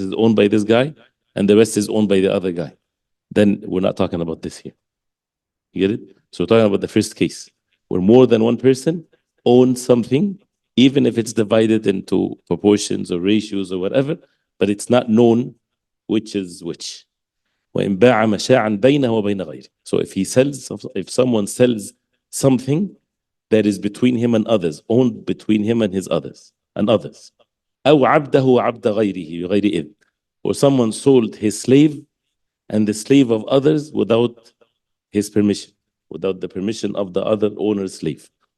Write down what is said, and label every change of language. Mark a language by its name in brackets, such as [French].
[English] This is owned by this guy, and the rest is owned by the other guy. Then we're not talking about this here. You get it? So we're talking about the first case, where more than one person owns something, even if it's divided into proportions or ratios or whatever, but it's not known which is which. [Arabic] وإن باع مشاعا بينه وبين غيره. [English] So if someone sells something that is between him and others, owned between him and his others and others, [Arabic] أو عبده وعبد غيره بغير إذن, [English] or someone sold his slave and the slave of others without his permission, without the permission of the other owner's slave.